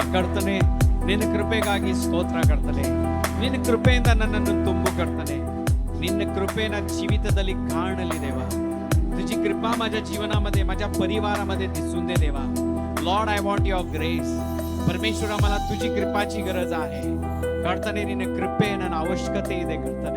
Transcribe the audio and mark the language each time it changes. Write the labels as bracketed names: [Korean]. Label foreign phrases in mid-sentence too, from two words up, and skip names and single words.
[Kannada] ಕರ್ತನೆ, ನಿನ್ನ ಕೃಪೆಗಾಗಿ ಸ್ತೋತ್ರ ಕರ್ತನೆ. ನಿನ್ನ ಕೃಪೆಯಿಂದ ನನ್ನನ್ನು ತುಂಬು ಕರ್ತನೆ. ನಿನ್ನ कृपे ನನ್ನ ಜೀವಿತದಲ್ಲಿ ಕಾಣಲಿ देवा. [Marathi] तुझी कृपा माझ्या जीवनामध्ये, माझ्या परिवारामध्ये दिसून दे देवा. [English] Lord, I want your grace. [Marathi] परमेश्वरा, मला तुझी कृपाची गरज आहे ಕರ್ತನೆ. [Kannada] ನಿನ್ನ ಕೃಪೆ ನನ್ನ ಅವಶ್ಯಕತೆ ಇದೆ ಕರ್ತನೆ.